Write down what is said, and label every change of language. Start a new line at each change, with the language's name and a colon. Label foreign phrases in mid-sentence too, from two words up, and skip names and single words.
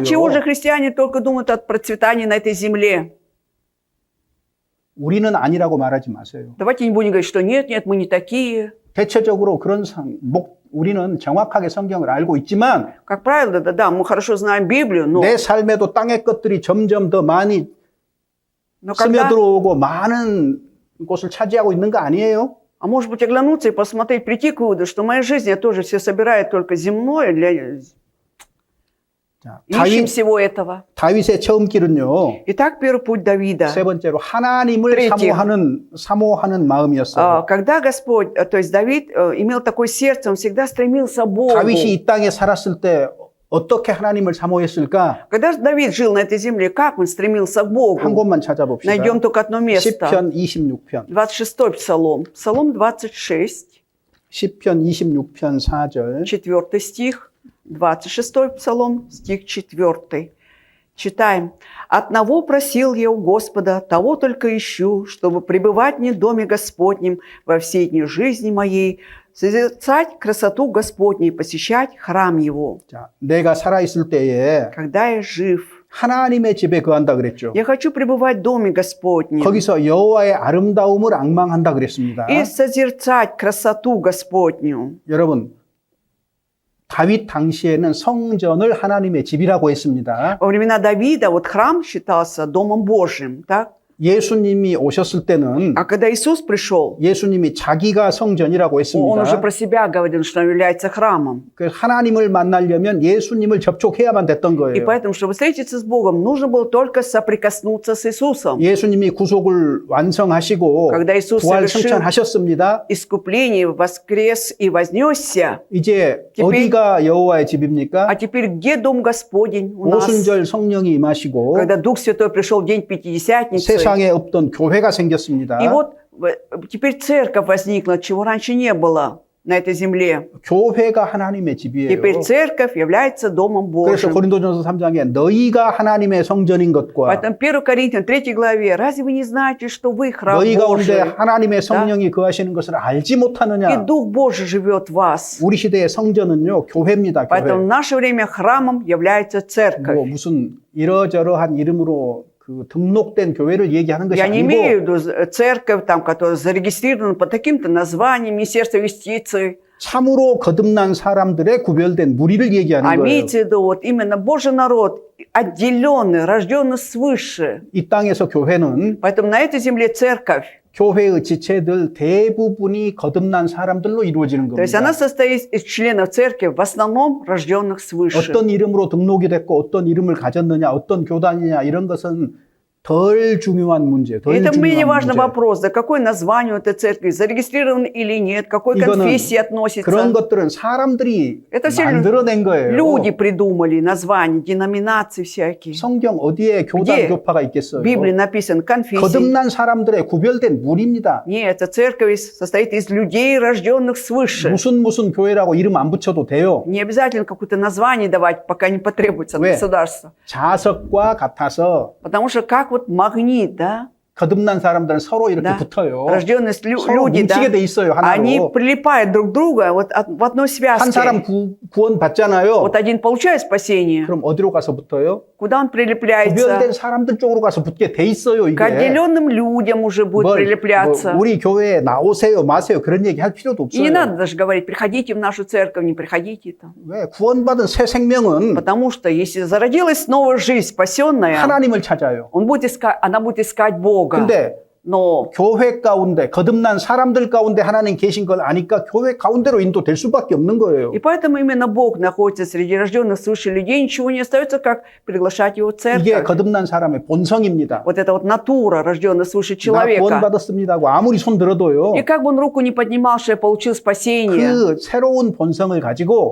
Russian: Отчего же христиане только думают о процветании на этой земле?
Korean: 우리는 아니라고 말하지 마세요.
Russian: Давайте не будем говорить, что нет, нет, мы не такие.
Korean: 대체적으로 그런 우리는 정확하게 성경을 알고 있지만
Russian: Как правило, да, мы хорошо знаем Библию, но
Korean: 내 삶에도 땅의 것들이 점점 더 많이
Russian: когда...
Korean: 스며들어오고 많은 곳을 차지하고 있는 거 아니에요?
Russian: А может быть, оглянуться и посмотреть, прийти к выводу, что в моей жизни я тоже все собираю только земное,
Korean: 자,
Russian: ищем всего этого.
Korean: 다윗의 처음 길은요.
Russian: Итак, первый путь Давида.
Korean: 세 번째로 하나님을
Russian: Третье.
Korean: 사모하는 마음이었어요.
Russian: Когда Господь, то есть Давид имел такое сердце, он всегда стремился к Богу.
Korean: 다윗이 이 땅에 살았을 때 어떻게 하나님을 사모했을까?
Russian: Когда Давид жил на этой земле, как он стремился к
Korean: 한
Russian: Богу?
Korean: 곳만 찾아봅시다.
Russian: Найдем только одно место.
Korean: 시편 26편.
Russian: 26-й псалом. Псалом 26,
Korean: 시편 26편 4절.
Russian: 4 стих. 26-й псалом, стих 4. Читаем. «Одного просил я у Господа, того только ищу, чтобы пребывать мне в доме Господнем во все дни жизни моей, созерцать красоту Господню и посещать храм Его».
Korean: 자, 내가 살아 있을 때에
Russian: Когда я жив,
Korean: 하나님의 집에 거한다 그랬죠.
Russian: я хочу пребывать в доме Господнем
Korean: 거기서 여호와의 아름다움을 앙망한다 그랬습니다.
Russian: и созерцать красоту Господню.
Korean: 여러분, 다윗 당시에는 성전을 하나님의 집이라고 했습니다.
Russian: Во времена Давида вот храм считался домом Божьим, так?
Korean: 예수님이 오셨을 때는
Russian: А когда Иисус пришел,
Korean: 예수님이 자기가 성전이라고
Russian: он уже
Korean: 했습니다.
Russian: про себя говорил, что он является храмом.
Korean: 그래서 하나님을 만나려면 예수님을 접촉해야만 됐던
Russian: И
Korean: 거예요.
Russian: поэтому, чтобы встретиться с Богом, нужно было только соприкоснуться с Иисусом.
Korean: 예수님이 구속을 완성하시고
Russian: Когда Иисус
Korean: 부활
Russian: совершил
Korean: 성천하셨습니다.
Russian: искупление, воскрес и вознесся,
Korean: 이제
Russian: Теперь-
Korean: 어디가 여호와의 집입니까?
Russian: а теперь где Дом Господень у нас?
Korean: 오순절 성령이 임하시고
Russian: Когда Дух Святой пришел в день Пятидесятницы,
Korean: 세상에 없던 교회가 생겼습니다.
Russian: и вот теперь церковь возникла, чего раньше не было на этой земле.
Korean: 교회가 하나님의 집이에요.
Russian: Теперь церковь является Домом
Korean: 그래서
Russian: Божьим.
Korean: 고린도전서 3장에 너희가 하나님의 성전인 것과
Russian: Поэтому 1 Коринфянам 3 главе, разве вы не знаете, что вы храм
Korean: 너희 가운데
Russian: Божий,
Korean: 하나님의 성령이 거하시는 것을 알지
Russian: и
Korean: 못하느냐?
Russian: Дух Божий живет в вас?
Korean: 우리 시대의 성전은요, 교회입니다,
Russian: Поэтому в
Korean: 교회.
Russian: наше время храмом является
Korean: 뭐
Russian: церковь.
Korean: 무슨 이러저러한 이름으로 그 등록된 교회를 얘기하는 것이
Russian: Я не имею в
Korean: 아니고
Russian: виду церковь, там, которая зарегистрирована под таким-то названием Министерства юстиции,
Korean: 참으로 거듭난 사람들의 구별된 무리를 얘기하는
Russian: а
Korean: 거예요.
Russian: имеется в виду вот именно Божий народ, отделенный, рожденный свыше.
Korean: 이 땅에서 교회는
Russian: Поэтому на этой земле церковь,
Korean: 교회의 지체들 대부분이 거듭난 사람들로 이루어지는
Russian: то есть она
Korean: 겁니다.
Russian: состоит из членов церкви, в основном рожденных свыше.
Korean: 어떤 이름으로 등록이 됐고 어떤 이름을 가졌느냐, 어떤 교단이냐 이런 것은 덜 중요한 문제, 덜
Russian: Это менее
Korean: 중요한
Russian: важный
Korean: 문제.
Russian: вопрос, да какое название у этой церкви, зарегистрирован или нет, к какой
Korean: 이거는
Russian: конфессии
Korean: 그런
Russian: относится.
Korean: 것들은 사람들이
Russian: Это все
Korean: 만들어낸 거예요.
Russian: люди придумали названия, деноминации всякие.
Korean: 성경 어디에 교단
Russian: где
Korean: 교파가 있겠어요?
Russian: В Библии написано конфессии.
Korean: 거듭난 사람들의 구별된 무리입니다.
Russian: Нет, эта церковь состоит из людей, рожденных свыше.
Korean: 무슨 교회라고 이름 안 붙여도 돼요.
Russian: Не обязательно какое-то название давать, пока не потребуется от
Korean: 왜?
Russian: государства.
Korean: 자석과 같아서
Russian: Потому что как вот магнит, да,
Korean: 거듭난 사람들은 서로 이렇게
Russian: Да.
Korean: 붙어요.
Russian: рожденные
Korean: 서로
Russian: люди, да,
Korean: 뭉치게 돼 있어요,
Russian: они
Korean: 하나로.
Russian: прилипают друг к другу вот в одной
Korean: 한 사람
Russian: связке.
Korean: 구원 받잖아요.
Russian: Вот один получает спасение,
Korean: 그럼 어디로 가서 붙어요?
Russian: куда он прилепляется?
Korean: 구별된 사람들 쪽으로 가서 붙게 돼 있어요,
Russian: К
Korean: 이게.
Russian: отделенным людям уже будет
Korean: 뭘,
Russian: прилепляться.
Korean: 우리 교회에 나오세요, 마세요 그런 얘기 할 필요도
Russian: И не
Korean: 없어요.
Russian: надо даже говорить, приходите в нашу церковь, не приходите там.
Korean: 왜? 구원받은 새 생명은
Russian: Потому что если зародилась новая жизнь, спасенная,
Korean: 하나님을 찾아요.
Russian: она будет искать Бога.
Korean: 근데
Russian: Но
Korean: 교회 가운데 거듭난 사람들 가운데 하나님 계신 걸 아니까 교회 가운데로 인도될 수밖에 없는 거예요.
Russian: и поэтому именно Бог находится среди рожденных свыше людей, ничего не остается, как приглашать его в
Korean: 이게
Russian: церковь.
Korean: 거듭난 사람의 본성입니다.
Russian: Вот эта вот натура, рожденная свыше
Korean: 나
Russian: человека.
Korean: 구원받았습니다 하고 아무리 손 들어도요.
Russian: И как бы он руку не поднимал, что я получил спасение,
Korean: 그 새로운 본성을 가지고